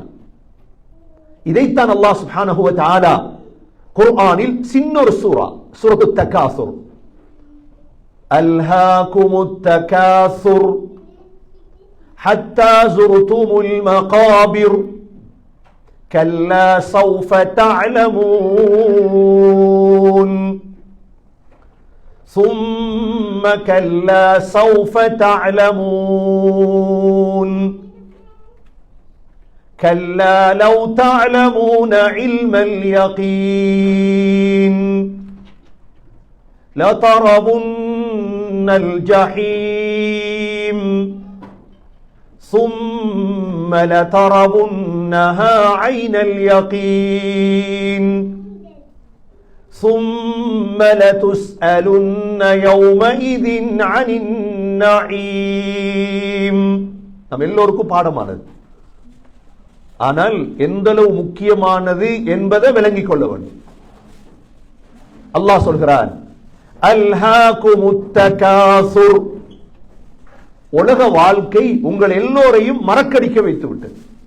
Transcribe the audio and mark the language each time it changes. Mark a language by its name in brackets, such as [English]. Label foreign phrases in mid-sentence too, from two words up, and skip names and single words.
[Tamil] இதைத்தான் [Arabic] الله سبحانه وتعالى [Tamil] குர்ஆனில் சின்ன ஒரு சூரத்துத் தகாசுர், [Arabic] ألهاكم التكاثر حتى زرتم المقابر كلا سوف தஅலமூன் ثم كلا سوف تعلمون كلا لو تعلمون علم اليقين لترون الجحيم ثم لترونها عين اليقين ثم لتسألن يومئذ عن النعيم. [Tamil] நம்ம எல்லோருக்கும் பாடமானது, ஆனால் எந்த அளவு முக்கியமானது என்பதை விளங்கிக் கொள்ள வேண்டும். அல்லாஹ் சொல்கிறான், [Arabic] ألهاكم التكاثر, [Tamil] உலக வாழ்க்கை உங்கள் எல்லோரையும் மறக்கடிக்க வைத்து விட்டது.